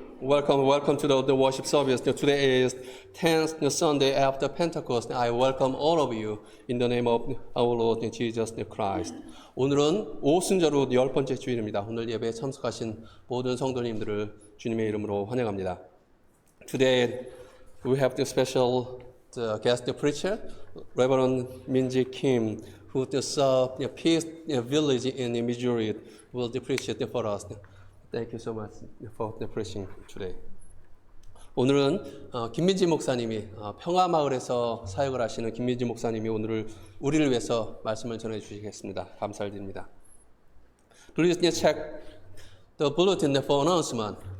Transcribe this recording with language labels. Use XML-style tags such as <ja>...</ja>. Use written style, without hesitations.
<en>Welcome to the worship service. Today is 10th Sunday after Pentecost. I welcome all of you in the name of our Lord Jesus Christ.</en> <ko>오늘은 오순절후 10번째 주일입니다. 오늘 예배에 참석하신 모든 성도님들을 주님의 이름으로 환영합니다.</ko> <en>Today we have the special guest preacher, Reverend Minji Kim, who served the Peace Village in Missouri, will preach it for us. Thank you so much for the preaching today.</en> <ko>오늘은 김민지 목사님이 평화마을에서 사역을 하시는 김민지 목사님이 오늘 우리를 위해서 말씀을 전해 주시겠습니다. 감사를 드립니다.</ko> <en>Please check the bulletin for announcement.</en>